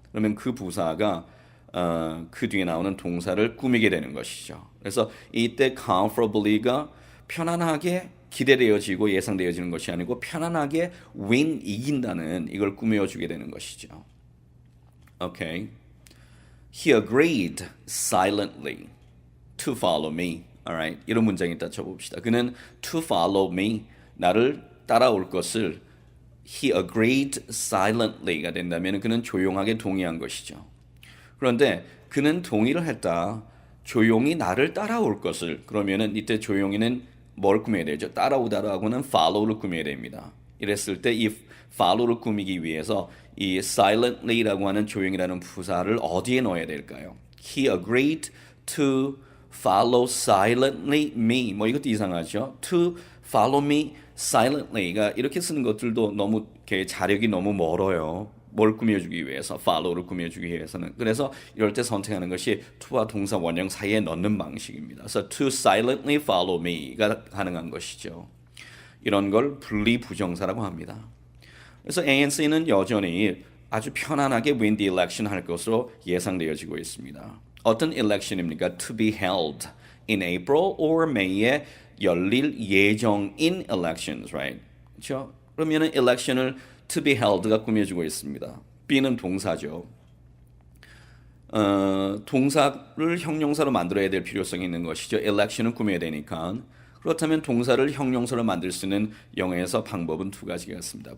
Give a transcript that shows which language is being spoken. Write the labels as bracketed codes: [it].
[ko] 그러면 그 부사가 그 뒤에 나오는 동사를 꾸미게 되는 것이죠. 그래서 이때 comfortably가 편안하게 기대되어지고 예상되어지는 것이 아니고 편안하게 win, 이긴다는 이걸 꾸며주게 되는 것이죠. [en] Okay. He agreed silently to follow me. Alright. [ko] 이런 문장이 있다 쳐봅시다. 그는 [en] to follow me, [ko] 나를 따라올 것을 [en] he agreed silently [ko] 가 된다면 그는 조용하게 동의한 것이죠. 그런데 그는 동의를 했다. 조용히 나를 따라올 것을. 그러면은 이때 조용히는 뭘 꾸며야 되죠? 따라오다라고는 follow를 꾸며야 됩니다. 이랬을 때 이 follow를 꾸미기 위해서 이 silently라고 하는 조용이라는 부사를 어디에 넣어야 될까요? [en] He agreed to follow silently me. [ko] 뭐 이것도 이상하죠? [en] To follow me silently [ko] 가 이렇게 쓰는 것들도 너무 자력이 너무 멀어요. 뭘 꾸며주기 위해서, follow를 꾸며주기 위해서는. 그래서 이럴 때 선택하는 것이 to와 동사 원형 사이에 넣는 방식입니다. 그래서 [en] to silently follow me [ko] 가 가능한 것이죠. 이런 걸 분리 부정사라고 합니다. 그래서 ANC는 여전히 아주 편안하게 [en] win the election [ko] 할 것으로 예상되어지고 있습니다. 어떤 election입니까? [en] To be held in April or May에 [ko] 열릴 예정인 [en] elections, right? [ko] 그렇죠? 그러면은 election을 to be held가 꾸며주고 있습니다. be는 동사죠. 동사를 형용사로 만들어야 될 필요성이 있는 것이죠. election을 꾸며야 되니까. 그렇다면 동사를 형용사로 만들 수 있는 영어에서 방법은 두 가지가 있습니다.